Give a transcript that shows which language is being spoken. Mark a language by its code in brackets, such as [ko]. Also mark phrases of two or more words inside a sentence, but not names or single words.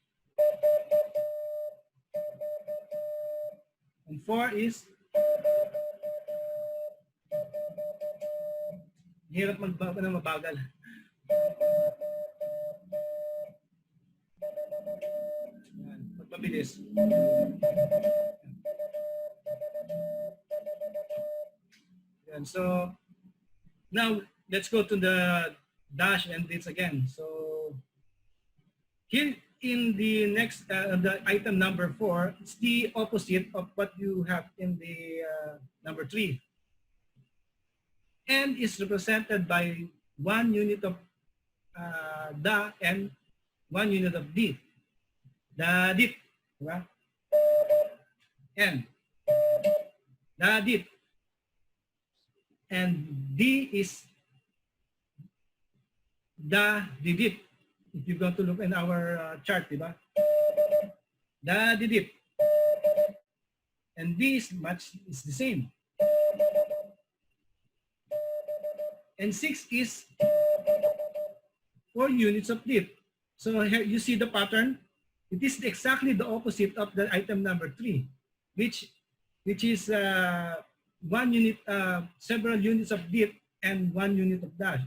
[en] And 4 is [tl] hirap mabagal. Yan, magpabilis. Yan, [en] so now let's go to the dash and this again. So here in the next, the item number 4, it's the opposite of what you have in the number 3. N is represented by 1 unit of da and 1 unit of D. Da dit. Diba? N. Da dit. And D is da didit. If you're going to look in our chart, diba? Da didit. And B is the same. And 6 is 4 units of dit. So here you see the pattern. It is exactly the opposite of the item number 3, which is 1 unit, several units of dit and 1 unit of dash.